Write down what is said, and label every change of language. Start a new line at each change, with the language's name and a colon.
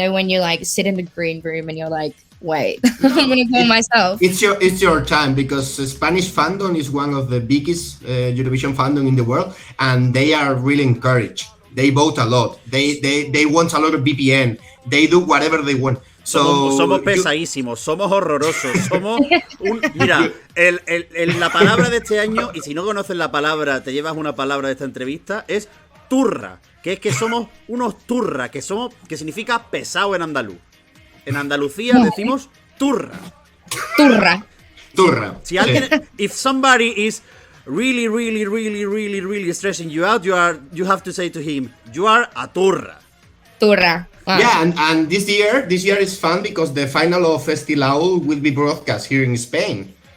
English: When you sit in the green room and you're like, wait, I'm going to call myself. It's your time, because Spanish fandom is one of the biggest Eurovision fandom in the world, and they are really encouraged. They vote a lot. They want a lot of VPN. They do whatever they want. So
Spanish: somos pesadísimos, somos horrorosos, somos mira, la palabra de este año, y si no conoces la palabra, te llevas una palabra de esta entrevista, es turra, que es que somos unos turra, que significa pesado en andaluz. En Andalucía decimos turra. Turra. Si alguien,
English: if somebody is really stressing you out, you have to say to him, you are a turra. Wow. Yeah, and this year is fun because the final of Eesti Laul will be broadcast here in Spain.